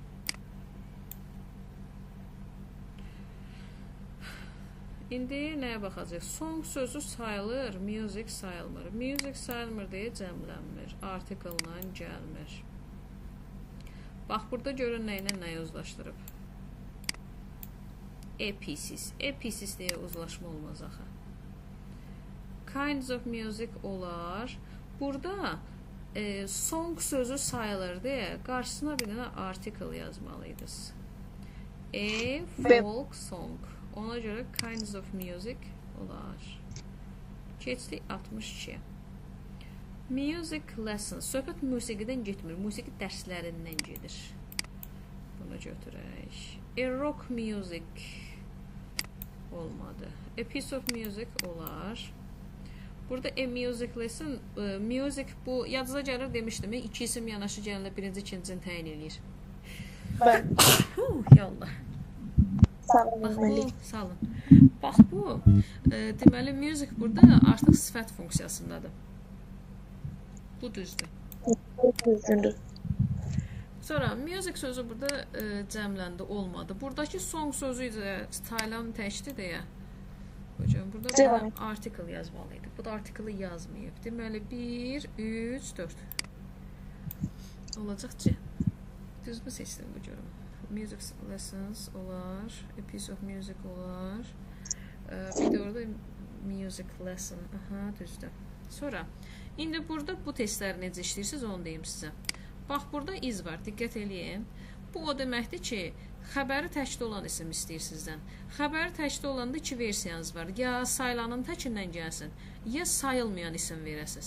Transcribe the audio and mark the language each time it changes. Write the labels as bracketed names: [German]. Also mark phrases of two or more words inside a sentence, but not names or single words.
[Azerbaijani] İndi nəyə baxacaq? Song sözü sayılır, music sayılmır. Music sayılmır deyə cəmlənmir. Article-la gəlmir. Bax, burada görün nə ilə nəyə uzlaşdırıb. [English] A pieces. A pieces [Azerbaijani] deyə uzlaşma olmaz axı. [English] Kinds of music [Azerbaijani] olar. Burada song sözü sayılır deyə qarşısına bir dənə article yazmalıydınız. [English] A folk song. [Azerbaijani] Ona görə [English] kinds of music olar. [Azerbaijani] Keçdik 62. [English] Music lessons. [Azerbaijani] Söhbət musiqidən getmir. Musiqi dərslərindən gedir. Bunu götürək. [English] A rock music [Azerbaijani] olmadı. [English] A piece of music [Azerbaijani] olar. Burada [English] a music lesson, [Azerbaijani] music bu yadınıza gəlir demişdim. 2 isim yanaşı gəlir, birinci, ikincini təyin eləyir. Ben. Yallah. Bax bu, salın. Bax bu, deməli music burada artıq sifət funksiyasındadır. Bu düzdür. Düzdür. Sonra music sözü burada cəmləndi, olmadı. Buradakı song sözü isə style'ın təkdir deyə. Hocam burada Devam bir article yazmalıydı. Bu da article'ı yazmayıb. Deməli 1, 3, 4. Olacaq C. Düzmü seçdim bu görüm. [English] Music lessons [Azerbaijani] olar. [English] A piece of music [Azerbaijani] olar. Bir de orada [English] music lesson. [Azerbaijani] Aha, düzdür. Sonra indi burada bu testləri necə işləyirsiniz onu deyim sizə. Bax burada iz var. Diqqət eləyin. Bu o deməkdir ki, xəbəri təkdə olan isim istəyir sizdən. Xəbəri təkdə olanda iki versiyanız var. Ya sayılanın təkindən gəlsin, ya sayılmayan isim verəsiniz.